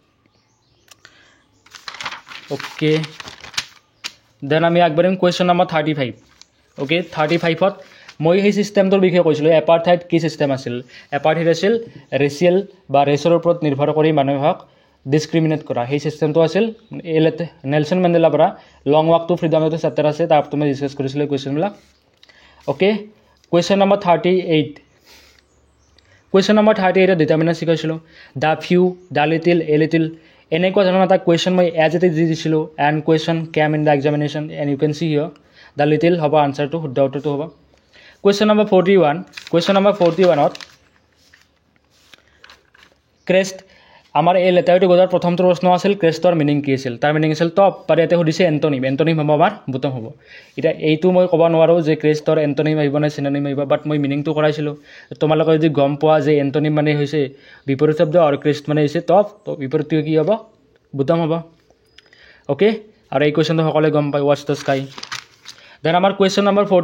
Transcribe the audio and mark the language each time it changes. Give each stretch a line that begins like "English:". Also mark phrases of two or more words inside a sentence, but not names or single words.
English: okay then
Assamese: আমি আগবাঢ়িম
English: question number
Assamese: 35 ওকে 35ত মই সেই চিষ্টেমটোৰ বিষয়ে কৈছিলোঁ এপাৰ্থাইড কি চিষ্টেম আছিল এপাৰ্থাইড আছিল ৰেচিয়েল বা ৰেচৰ ওপৰত নিৰ্ভৰ কৰি মানুহক ডিছক্ৰিমিনেট কৰা সেই চিষ্টেমটো আছিল নেলছন মেণ্ডেলাৰ পৰা লং ৱাক টু ফ্ৰীডম এটা চেপ্টাৰ আছে তাৰ তুমি ডিছকাছ কৰিছিলোঁ কুৱেশ্যনবিলাক ওকে
English: question number
Assamese: 38
English: question number
Assamese: 38 ডিটাৰমিনেণ্ট শিকাইছিলোঁ
English: the few the little a little
Assamese: এনেকুৱা ধৰণৰ এটা কুৱেশ্যন মই
English: as it is
Assamese: দি দিছিলোঁ
English: and question came in the examination and you can see here the little
Assamese: হ'ব আনচাৰটো শুদ্ধ উত্তৰটো হ'ব
English: question number
Assamese: 41ত ক্ৰেষ্ট আমাৰ এই লেটাৰটো গজাৰ প্ৰথমটো প্ৰশ্ন আছিল ক্ৰেষ্টৰ মিনিং কি আছিল তাৰ মিনিং আছিল টপ আৰু ইয়াতে সুধিছে এণ্টনিম হ'ব আমাৰ বুটম হ'ব এতিয়া এইটো মই ক'ব নোৱাৰোঁ যে ক্ৰেষ্টৰ এণ্টনিম আহিব নে চিননিম আহিব বাট মই মিনিংটো কৰাইছিলোঁ তোমালোকে যদি গম পোৱা যে এণ্টনিম মানে হৈছে বিপৰীত শব্দ আৰু ক্ৰেষ্ট মানে হৈছে টপ তো বিপৰীতটো কি হ'ব বুটম হ'ব অ'কে আৰু এই কুৱেশ্যনটো সকলোৱে গম পায়
English: what's the sky
Assamese: দেন আমাৰ
English: question number